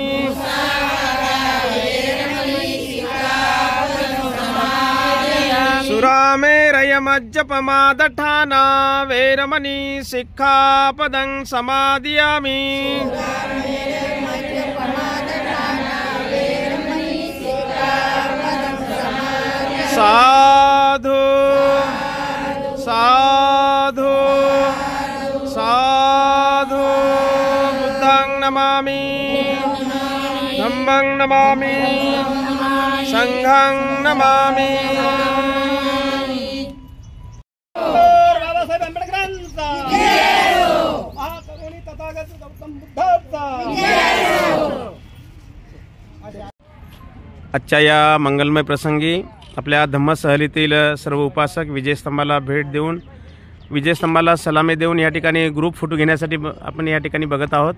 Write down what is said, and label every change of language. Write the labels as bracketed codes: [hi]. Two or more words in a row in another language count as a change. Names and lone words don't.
[pi] सुरामेरयमज्जपमादठाना वेरमणि सिक्खापदं समादियामि साधु साधु साधु बुद्धं नमामि धम्मं नमामि संघं नमामि [mr] बाबासाहेब आंबेडकरांचा महाकरुणी तथागत गौतम बुद्धांचा आजच्या या मंगलमय प्रसंगी आपल्या धम्मसहलीतील सर्व उपासक विजयस्तंभाला भेट देऊन विजयस्तंभाला सलामी देऊन या ठिकाणी ग्रुप फोटो घेण्यासाठी आपण या ठिकाणी बघत आहोत।